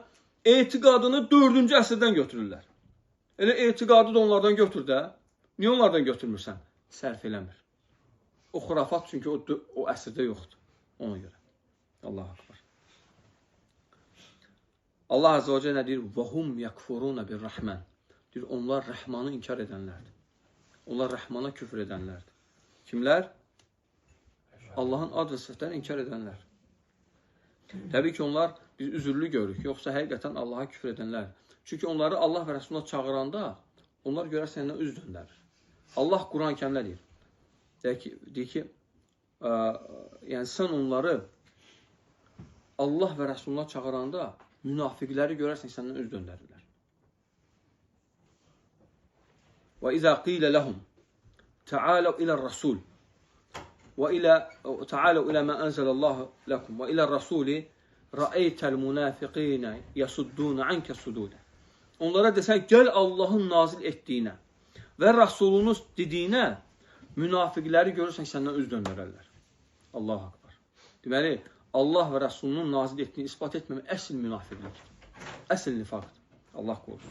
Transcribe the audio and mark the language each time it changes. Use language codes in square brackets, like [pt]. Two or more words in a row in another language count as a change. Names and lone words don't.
[az] Etiqadını 4-cü əsrdən götürürlər. Elə etiqadı da onlardan götür də. Niyə onlardan götürmürsən? Sərf eləmir. O xurafat çünki o əsrdə yoxdur. Ona görə. [ar] الله أكبر. الله عز وجل [az] deyir, [ar] وَهُمْ يَكْفُرُونَ بِالرَّحْمَنِ [az] deyir, onlar Rəhmanı inkar edənlərdir. Onlar Rəhmana küfr edənlərdir. Kimlər? Allahın ad və sifətlərini inkar edənlər. Təbii ki, onlar biz üzürlü görürük, yoxsa həqiqətən Allaha küfr edənlər. Çünki onları Allah və Rəsuluna çağıranda, onlar görər səndən üz döndərir. Allah Quran-Kərimdə deyir. Deyir ki, yəni sən onları Allah və Rəsuluna çağıranda, münafiqləri görərsən səndən üz döndərirlər. [ar] وَإِذَا قِيلَ لَهُمْ تَعَالَوْا إِلَى الرَّسُولِ وَتَعَالَوْا إِلَى مَا أَنزَلَ اللَّهُ لَكُمْ وَإِلَى الرَّسُولِ رَأَيْتَ الْمُنَافِقِينَ يَسُدُّونَ عَنْكَ سُدُودًا [az] Onlara desən, gəl Allahın nazil etdiyinə və Rasulunuz dediyinə münafiqləri görürsən səndən üz döndərərlər. [ar] الله أكبر. [az] Deməli, Allah və Rasulunun nazil etdiyini ispat etməmək əsl münafiqlik. Əsl nifaqdır. Allah qorusun.